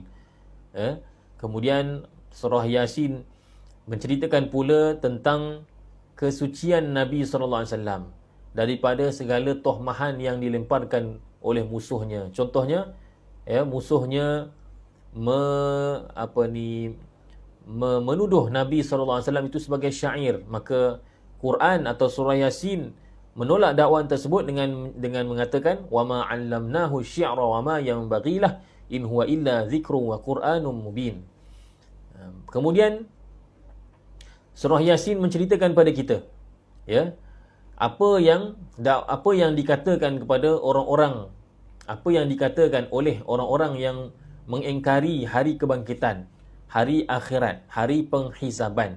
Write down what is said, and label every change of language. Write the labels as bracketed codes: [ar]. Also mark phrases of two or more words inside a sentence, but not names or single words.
[ms] Kemudian surah Yasin menceritakan pula tentang kesucian Nabi [ar] صلى الله عليه وسلم [ms] daripada segala tohmahan yang dilemparkan oleh musuhnya. Contohnya, musuhnya menuduh Nabi [ar] صلى الله عليه وسلم [ms] itu sebagai syair. Maka Quran atau surah Yasin menolak dakwaan tersebut dengan mengatakan, [ar] وما علمناه الشعر وما ينبغي له إن هو إلا ذكر وقرآن مبين. [ms] Kemudian surah Yasin menceritakan pada kita apa yang dikatakan kepada orang-orang, apa yang dikatakan oleh orang-orang yang mengingkari hari kebangkitan, hari akhirat, hari penghisaban.